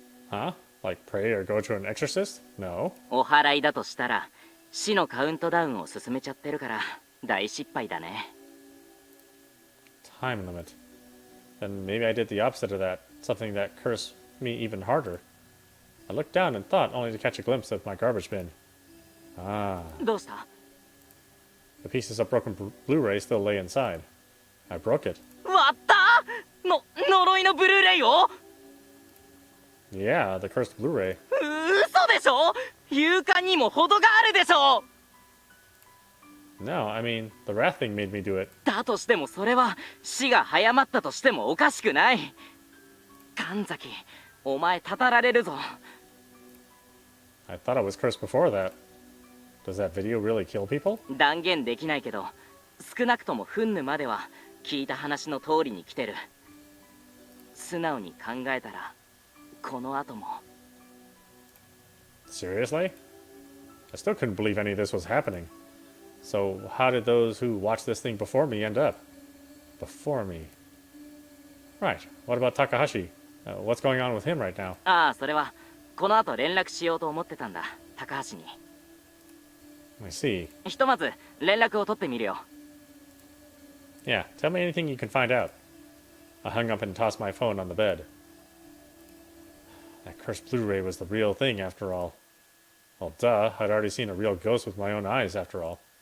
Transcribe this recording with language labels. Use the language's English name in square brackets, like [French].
[English] Huh? Like pray or go to an exorcist? No. [Japanese] お祓いだとしたら死のカウントダウンを進めちゃってるから大失敗だね。 [English] Time limit. Then maybe I did the opposite of that, something that cursed me even harder. I looked down and thought, only to catch a glimpse of my garbage bin. Ah. [Japanese] どうした？ [English] The pieces of broken Blu-ray still lay inside. I broke it. [Japanese] 割った！呪いのブルーレイを？ [English] Yeah, the cursed Blu-ray. [Japanese] 嘘でしょ？勇敢にも程があるでしょ。 [English] No, I mean, the wrath thing made me do it. [Japanese] だとしてもそれは死が早まったとしてもおかしくない。神崎、お前たたられるぞ。 [English] I thought I was cursed before that. Does that video really kill people? [Japanese] 断言できないけど、少なくともフンヌまでは聞いた話の通りに来てる。素直に考えたらこの後も。 [English] Seriously? I still couldn't believe any of this was happening. So how did those who watched this thing before me end up? Before me. Right. What about Takahashi? What's going on with him right now? [Japanese] ああ、それはこの後連絡しようと思ってたんだ、高橋に。 [English] I see. [Japanese] ひとまず連絡を取ってみるよ。 [English] Yeah, tell me anything you can find out. I hung up and tossed my phone on the bed. That cursed Blu-ray was the real thing after all. Well, duh, I'd already seen a real ghost with my own eyes after all.